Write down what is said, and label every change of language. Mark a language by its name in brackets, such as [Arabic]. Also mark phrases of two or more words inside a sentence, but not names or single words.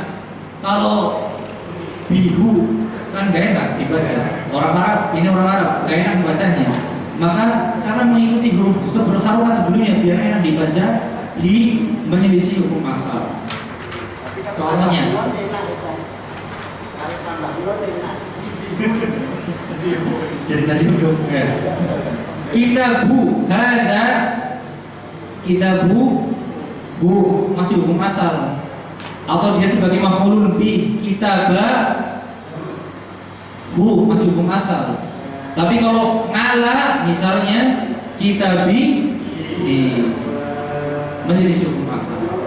[Indonesian] Kalau bihu kan gak enak dibaca, orang Arab, ini orang Arab gak enak dibacanya, maka karena mengikuti huruf sebelum harokat sebelumnya biar enak dibaca, di menyelisih hukum asal. Contohnya jadi nasi uduk ya. [Arabic] كتابُ هذا, [Indonesian] kitabu bu masih hukum asal, atau dia sebagai [Arabic] مفعولٌ به, [Indonesian] kitabah bu masih hukum asal. Tapi kalau ngala misalnya kitabi menyelisih hukum asal.